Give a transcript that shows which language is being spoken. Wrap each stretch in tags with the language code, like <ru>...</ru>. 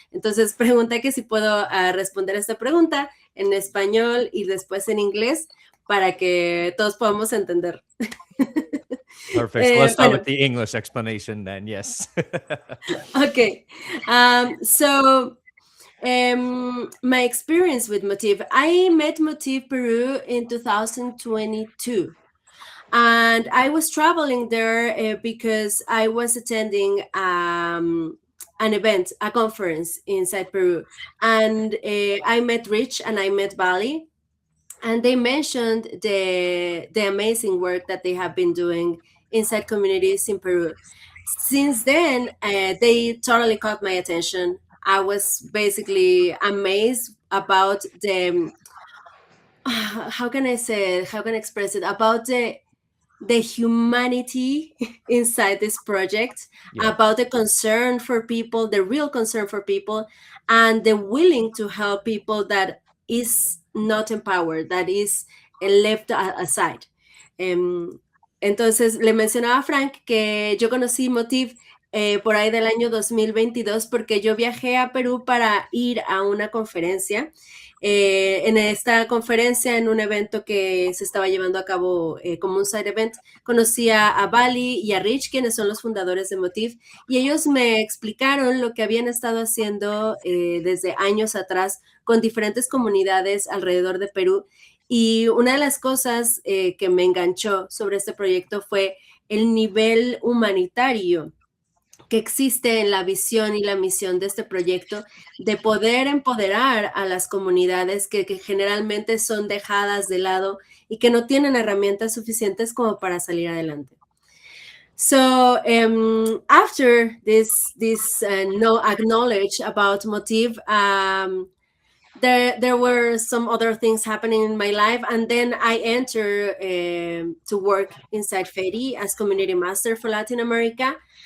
<es>Entonces pregunté que si puedo responder esta pregunta en español y después en inglés para que todos podamos entender.</es> <en>Perfect. Let's start with the English explanation then. Yes. Okay. So my experience with Motiv, I met Motiv Peru in 2022. And I was traveling there because I was attending an event, a conference inside Peru. And I met Rich and I met Bali. And they mentioned the amazing work that they have been doing inside communities in Peru. Since then, they totally caught my attention. I was basically amazed about how can I express it? About the humanity inside this project, yeah. About the concern for people, the real concern for people, and the willing to help people that is not empowered, that is left aside.</en> <es>Entonces, le mencionaba a Frank que yo conocí Motiv por ahí del año 2022 porque yo viajé a Perú para ir a una conferencia. En esta conferencia, en un evento que se estaba llevando a cabo como un side event, conocí a Bali y a Rich, quienes son los fundadores de Motiv, y ellos me explicaron lo que habían estado haciendo desde años atrás con diferentes comunidades alrededor de Perú. Y una de las cosas que me enganchó sobre este proyecto fue el nivel humanitario que existe en la visión y la misión de este proyecto, de poder empoderar a las comunidades que generalmente son dejadas de lado y que no tienen herramientas suficientes como para salir adelante.</es> <en>So after this no acknowledge about Motiv, there were some other things happening in my life, and then I entered to work inside FEDI as community master for Latin America.</en>